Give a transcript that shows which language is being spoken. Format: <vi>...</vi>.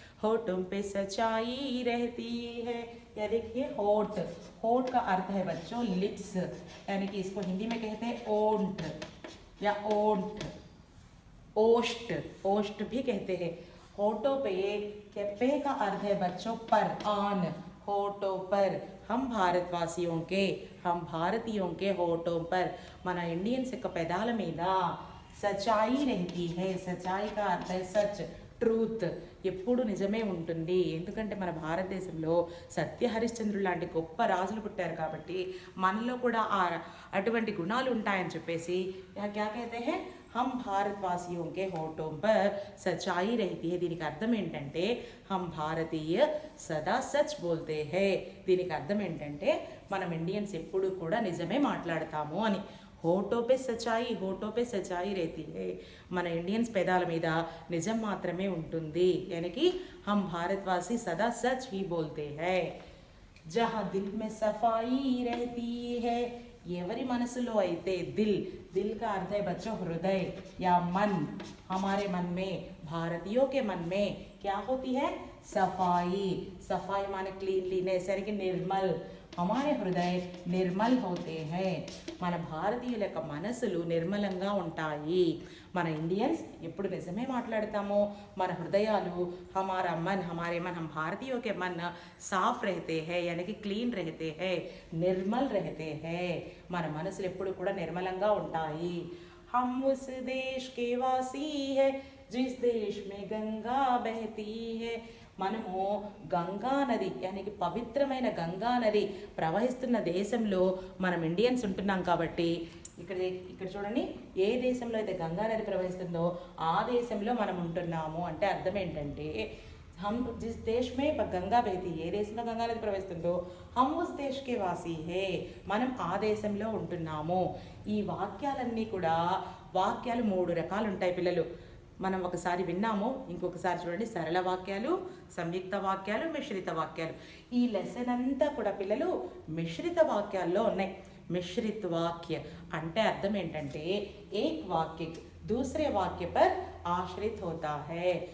<hi>होठों पे सच्चाई रहती है। या देखिए, होठ, होठ का अर्थ है बच्चों लिप्स, यानी कि इसको हिंदी में कहते हैं ओंठ या ओंठ, ओष्ठ, ओष्ठ भी कहते हैं। होठों पे के पे का अर्थ है बच्चों पर, आन, होठों पर। हम भारतवासियों के, हम भारतीयों के होठों पर,</hi> <te>మన ఇండియన్స్ యొక్క పెదాల మీద</te> <hi>సచాయి रहती है। సచాయి का अर्थ है सच, ట్రూత్,</hi> <te>ఎప్పుడు నిజమే ఉంటుంది. ఎందుకంటే మన భారతదేశంలో సత్య హరిశ్చంద్రుడు లాంటి గొప్ప రాజులు పుట్టారు కాబట్టి మనలో కూడా అటువంటి గుణాలు ఉంటాయని చెప్పేసి</te> <hi>క్యా कहते हैं, हम भारतवासियों के होठों पर सच्चाई रहती है.</hi> <te>దీనికి అర్థం ఏంటంటే</te> <hi>हम భారతీయ సదా సచ్ బోల్తే హై.</hi> <te>దీనికి అర్థం ఏంటంటే మనం ఇండియన్స్ ఎప్పుడు కూడా నిజమే మాట్లాడతాము అని.</te> <hi>హోటో పే సచాయి, హోటో పే సచాయి रहती है.</hi> <te>మన ఇండియన్స్ పెదాల మీద నిజం మాత్రమే ఉంటుంది.</te> <hi>यानी हम भारतवासी सदा सच ही बोलते हैं. जहाँ दिल में सफाई रहती है,</hi> <te>ఎవరి మనసులో అయితే</te> <hi>దిల్, దిల్ का अर्थ है बच्चों हृदय या मन. हमारे मन में, भारतीयों के मन में क्या होती है, सफाई. सफाई माने क्लीनलीनेस, यानी कि निर्मल. हमारे हृदय निर्मल होते हैं.</hi> <te>మన భారతీయుల యొక్క మనసులు నిర్మలంగా ఉంటాయి. మన ఇండియన్స్ ఎప్పుడు నిజమే మాట్లాడతామో, మన హృదయాలు</te> <hi>हमारा मन, हमारे मन, हम भारतीयों के मन साफ रहते हैं, यानी कि क्लीन रहते हैं, निर्मल रहते हैं.</hi> <te>మన మనసులు ఎప్పుడు కూడా నిర్మలంగా ఉంటాయి.</te> <hi>हम उस देश के वासी है, जिस देश में गंगा बहती है.</hi> <te>మనము గంగా నది, యానికి పవిత్రమైన గంగా నది ప్రవహిస్తున్న దేశంలో మనం ఇండియన్స్ ఉంటున్నాం కాబట్టి ఇక్కడ చూడండి, ఏ దేశంలో అయితే గంగా నది ప్రవహిస్తుందో ఆ దేశంలో మనం ఉంటున్నాము. అంటే అర్థం ఏంటంటే</te> <hi>हम जिस देश में गंगा बहती है,</hi> <te>ఏ దేశంలో గంగా నది ప్రవహిస్తుందో</te> <hi>हम उस देश के वासी है,</hi> <te>మనం ఆ దేశంలో ఉంటున్నాము. ఈ వాక్యాలన్నీ కూడా, వాక్యాలు 3 రకాలు ఉంటాయి పిల్లలు. మనం ఒకసారి విన్నాము, ఇంకొకసారి చూడండి. సరళ వాక్యాలు, సంయుక్త వాక్యాలు, మిశ్రిత వాక్యాలు. ఈ లెసన్ అంతా కూడా పిల్లలు మిశ్రిత వాక్యాల్లో ఉన్నాయి. మిశ్రిత వాక్య అంటే అర్థం ఏంటంటే</te> <hi>ఏక్ వాక్య दूसरे వాక్య పర్ ఆశ్రిత్ హోతా హై.</hi>